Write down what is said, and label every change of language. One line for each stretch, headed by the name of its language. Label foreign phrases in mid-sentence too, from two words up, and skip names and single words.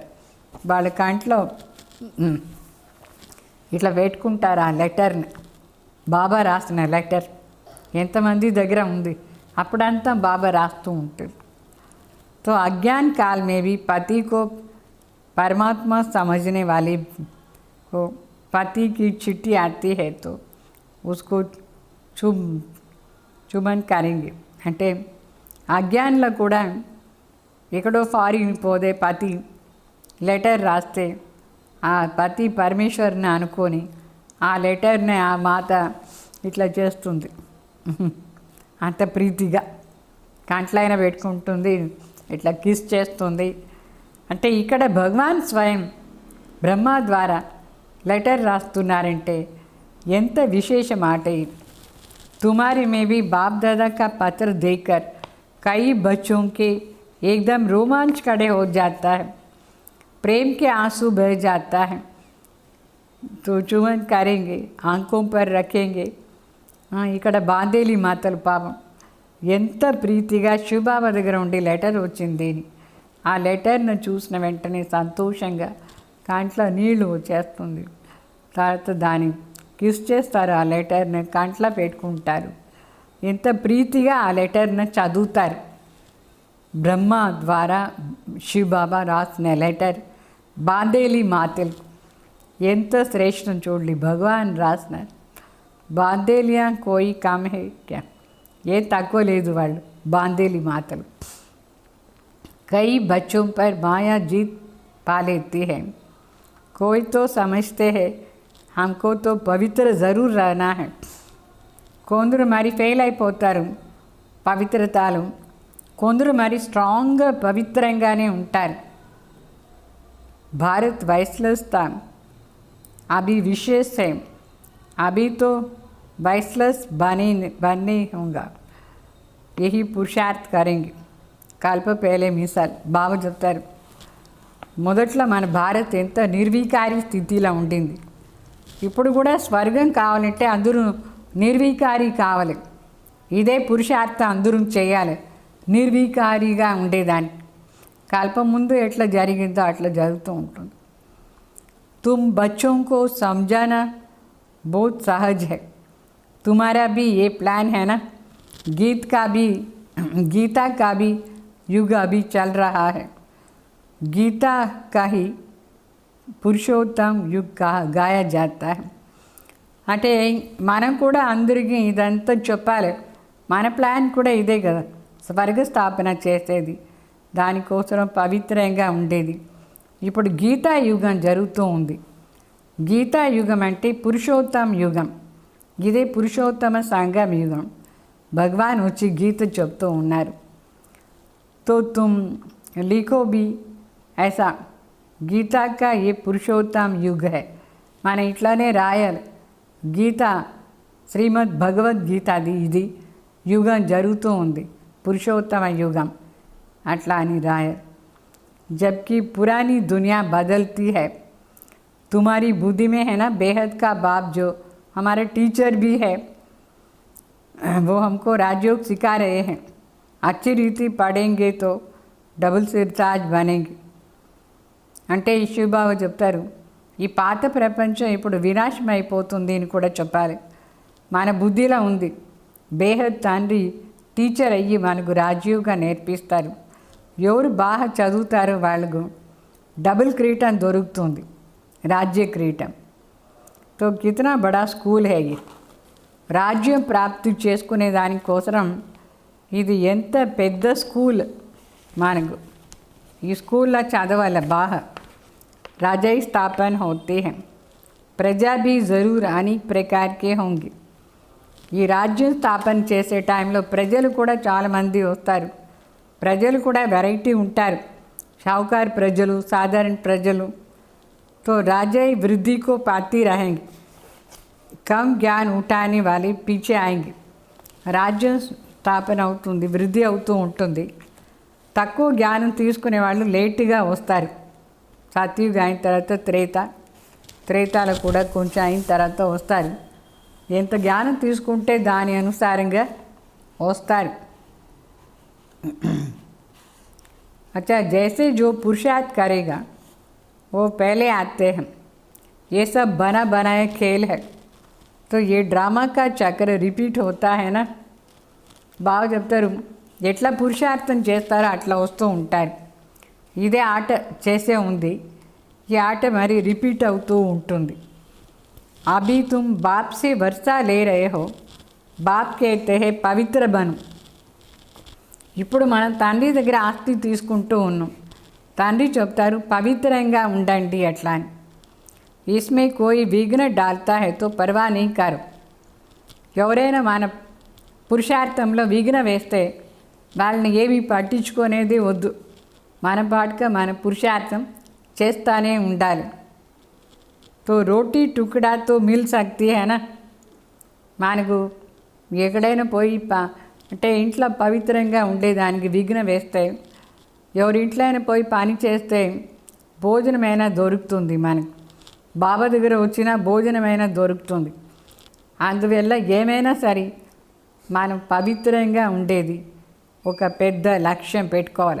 Telugu: వాళ్ళ కంట్లో ఇట్లా పెట్టుకుంటారు ఆ లెటర్ని. బాబా రాసిన లెటర్ ఎంతమంది దగ్గర ఉంది, అప్పుడంతా బాబా రాస్తూ ఉంటుంది.
Hindi: तो अज्ञान काल में भी पति को परमात्मा समझने वाली को पति की चिट्ठी आती है तो उसको चुम्बन करेंगे.
Telugu: అంటే అజ్ఞానంలో కూడా ఎక్కడో ఫారిన్ పోదే పతి లెటర్ రాస్తే ఆ పతి పరమేశ్వర్ని అనుకొని ఆ లెటర్ని ఆ మాత ఇట్లా చేస్తుంది. అంత ప్రీతిగా కంట్లైన పెట్టుకుంటుంది, ఇట్లా కిస్ చేస్తుంది. అంటే ఇక్కడ భగవాన్ స్వయం బ్రహ్మ ద్వారా లెటర్ రాస్తున్నారంటే ఎంత విశేష మాట ఇది.
Hindi: तुम्हारे में भी बाप दादा का पत्र देखकर कई बच्चों के एकदम रोमांच खड़े हो जाता है, प्रेम के आंसू बह जाता है. तो चुम्बन करेंगे, आंखों पर रखेंगे.
Telugu: ఇక్కడ బాందేలి మాతలు పాపం ఎంత ప్రీతిగా శివబాబా దగ్గర ఉండి లెటర్ వచ్చింది. ఆ లెటర్ను చూసిన వెంటనే సంతోషంగా కంట్లో నీళ్లు వచ్చేస్తుంది. తర్వాత దాన్ని కిస్ చేస్తారు, ఆ లెటర్ని కంట్లో పెట్టుకుంటారు. ఎంత ప్రీతిగా ఆ లెటర్ని చదువుతారు. బ్రహ్మ ద్వారా శివబాబా రాసిన లెటర్ బాందేలి మాతలు ఎంత శ్రేష్టం చూడండి. భగవాన్ రాసినారు.
Hindi: बांधेलियां कोई कम है क्या,
Telugu: ఏ తక్కువ లేదు వాళ్ళు బాందేలి మాతలు.
Hindi: कई बच्चों पर माया जीत पा लेती है, कोई तो समझते हैं हमको तो पवित्र ज़रूर रहना है.
Telugu: కొందరు మరి ఫెయిల్ అయిపోతారు పవిత్రతలు, కొందరు మరి స్ట్రాంగ్గా పవిత్రంగానే ఉంటారు.
Hindi: भारत वैसलस्ता अभी विशेष है, अभी तो वैसलस बनने होगा, यही पुरुषार्थ करेंगे. कल्प पहले मिसाल బాబా చెప్తారు.
Telugu: మొదట్లో మన భారత్ ఎంత నిర్వీకారి స్థితిలో ఉండింది. ఇప్పుడు కూడా స్వర్గం కావాలంటే అందరూ నిర్వీకారి కావాలి. ఇదే పురుషార్థం అందరూ చేయాలి, నిర్వీకారిగా ఉండేదాన్ని. కల్పం ముందు ఎట్లా జరిగిందో అట్లా జరుగుతూ ఉంటుంది.
Hindi: तुम बच्चों को समझाना बहुत सहज है, तुम्हारा भी ये प्लान है ना. गीता का भी युग अभी चल रहा है। गीता का ही पुरुषोत्तम युग गाया जाता है.
Telugu: అంటే మనం కూడా అందరికీ ఇదంతా చెప్పాలి. మన ప్లాన్ కూడా ఇదే కదా, స్వర్గ స్థాపన చేసేది, దానికోసం పవిత్రంగా ఉండేది. ఇప్పుడు గీతా యుగం జరుగుతూ ఉంది. గీతా యుగం అంటే పురుషోత్తమ యుగం. ఇదే పురుషోత్తమ సంగమ యుగం. భగవాన్ వచ్చి గీత చెప్తూ ఉన్నారు.
Hindi: तो तुम लिखो भी ऐसा, गीता का ये पुरुषोत्तम युग है.
Telugu: మన ఇట్లానే రాయాలి. గీత శ్రీమద్ భగవద్గీతది ఇది యుగం జరుగుతూ ఉంది, పురుషోత్తమ యుగం అట్లా అని రాయాలి.
Hindi: जबकि पुरानी दुनिया बदलती है. तुम्हारी बुद्धि में है ना बेहद का बाप जो हमारे टीचर भी है, वो हमको राजयोग सिखा रहे हैं. अच्छी रीति पढ़ेंगे तो डबल सिरताज बनेंगी.
Telugu: అంటే ఈ శివబాబు చెప్తారు, ఈ పాత ప్రపంచం ఇప్పుడు వినాశం అయిపోతుంది అని కూడా చెప్పాలి. మన బుద్ధిలో ఉంది. బేహద్ తండ్రి టీచర్ అయ్యి మనకు రాజీవ్గా నేర్పిస్తారు. ఎవరు బాగా చదువుతారో వాళ్ళకు డబుల్ కిరీటం దొరుకుతుంది, రాజ్య కిరీటం.
Hindi: तो कितना बड़ा स्कूल है ఇది.
Telugu: రాజ్యం ప్రాప్తి చేసుకునే దానికోసం ఇది ఎంత పెద్ద స్కూల్ మనకు. ఈ స్కూల్లో చదవాలి బాగా.
Hindi: राजा स्थापन होते हैं, प्रजा भी ज़रूर अनेक प्रकार के होंगे.
Telugu: ఈ రాజ్యం స్థాపన చేసే టైంలో ప్రజలు కూడా చాలామంది వస్తారు. ప్రజలు కూడా వెరైటీ ఉంటారు. షావుకారు ప్రజలు, సాధారణ ప్రజలు.
Hindi: तो राजा वृद्धि को पाती रहेंगे, कम ज्ञान उठाने वाले पीछे आएंगे.
Telugu: రాజ్యం స్థాపన అవుతుంది, వృద్ధి అవుతూ ఉంటుంది. తక్కువ జ్ఞానం తీసుకునే వాళ్ళు లేటుగా వస్తారు. సత్యుగం అయిన తర్వాత త్రేతాలు కూడా కొంచెం అయిన తర్వాత వస్తారు. ఎంత జ్ఞానం తీసుకుంటే దాని అనుసారంగా వస్తారు.
Hindi: अच्छा, जैसे जो पुरुषार्थ करेगा वो पहले आते हैं. ये सब बना बनाए खेल है. तो ये ड्रामा का चक्र रिपीट होता है ना.
Telugu: బాగా చెప్తారు, ఎట్లా పురుషార్థం చేస్తారో అట్లా వస్తూ ఉంటారు. ఇదే ఆట చేసే ఉంది. ఈ ఆట మరి రిపీట్ అవుతూ ఉంటుంది.
Hindi: अभी तुम बाप से वर्सा ले रहे हो, बाप कहते है पवित्र बनो.
Telugu: ఇప్పుడు మనం తండ్రి దగ్గర ఆస్తి తీసుకుంటూ ఉన్నాం. తండ్రి చెప్తారు పవిత్రంగా ఉండండి అట్లా అని.
Hindi: इसमें कोई विघ्न डालता है तो परवाह नहीं करो.
Telugu: ఎవరైనా మన పురుషార్థంలో విఘ్న వేస్తే వాళ్ళని ఏమీ పట్టించుకునేది వద్దు. మన పాటుగా మన పురుషార్థం చేస్తానే ఉండాలి.
Hindi: तो रोटी टुकड़ा तो मिल सकती है ना.
Telugu: మనకు ఎక్కడైనా పోయి అంటే ఇంట్లో పవిత్రంగా ఉండేదానికి విఘ్న వేస్తే, ఎవరి ఇంట్లో అయినా పోయి పని చేస్తే భోజనమైనా దొరుకుతుంది మనకు. బాబా దగ్గర వచ్చిన భోజనమైనా దొరుకుతుంది. అందువల్ల ఏమైనా సరే మనం పవిత్రంగా ఉండేది ఒక పెద్ద లక్ష్యం పెట్టుకోవాలి.